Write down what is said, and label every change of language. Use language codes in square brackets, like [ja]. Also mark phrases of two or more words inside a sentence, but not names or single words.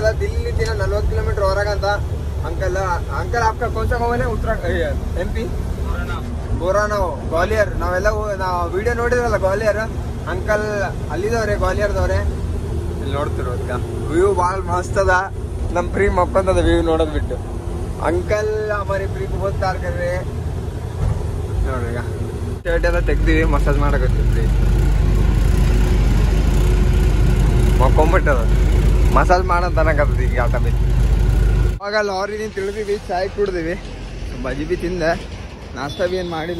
[kn] ದಿಲ್ಲಿ ದಿನ 40 ಕಿಲೋಮೀಟರ್ ಹೊರಗಂತ. [hi] अंकल आपका कौन सा गांव है? [kn] MP ಬೋರಾನಾವ್, ಗ್ವಾಲಿಯರ್. ನಾವೆಲ್ಲ ನಾವು ವಿಡಿಯೋ ನೋಡಿದ್ರಲ್ಲ ಗ್ವಾಲಿಯರ್. ಅಂಕಲ್ ಅಲ್ಲಿದವ್ರೆ, ಗ್ವಾಲಿಯರ್ದವ್ರೆ. ಇಲ್ಲಿ ನೋಡ್ತಿರೋದ್ಕ ವ್ಯೂ ಭಾಳ ಮಸ್ತ್ ಅದ. ನಮ್ಮ ಫ್ರೀ ಮಕ್ಕೊಂತದ ವ್ಯೂ ನೋಡೋದ್ ಬಿಟ್ಟು. [hi] अंकल हमारे फ्री को बहुत प्यार कर रहे हैं ನೋಡ್ರಿ. [kn] ಈಗ ಶರ್ಟ್ ಎಲ್ಲ ತೆಗ್ದಿವಿ, ಮಸಾಜ್ ಮಾಡಕತ್ತೀವಿ. ಮಕ್ಕೊಂಬಿಟ್ಟದ, ಮಸಾಜ್ ಮಾಡಂತ ಅನ್ನಕತ್ತದ ಈಗ ಆಟ ಬಿ. ಅವಾಗ ಲಾರಿ ತಿಳಿದೀವಿ, ಚಾಯ್ ಕುಡ್ದಿವಿ, ಬಜಿ ಬಿ ತಿಂದೆ, ನಾಷ್ಟ ಬಿ ಏನು ಮಾಡಿಲ್ಲ.